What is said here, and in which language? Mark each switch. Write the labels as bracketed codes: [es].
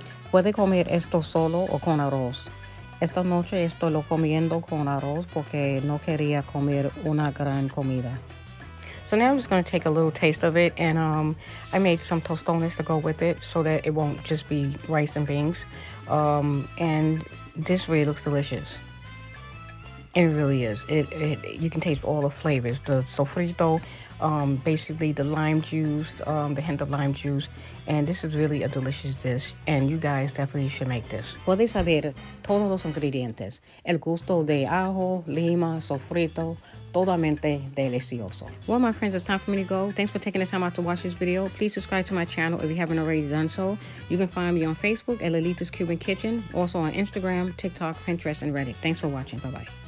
[es] Puede comer esto solo o con arroz. Esta noche estoy lo comiendo con arroz porque no quería comer una gran comida. [en] So now I'm just going to take a little taste of it, and I made some tostones to go with it so that it won't just be rice and beans. And this really looks delicious. It really is. You can taste all the flavors. The sofrito, basically the lime juice, the hint of lime juice, and this is really a delicious dish. And you guys definitely should make this. [es] Puedes saber todos los ingredientes. El gusto de ajo, lima, sofrito, totalmente delicioso. [en] Well, my friends, it's time for me to go. Thanks for taking the time out to watch this video. Please subscribe to my channel if you haven't already done so. You can find me on Facebook at Lolita's Cuban Kitchen, also on Instagram, TikTok, Pinterest, and Reddit. Thanks for watching. Bye-bye.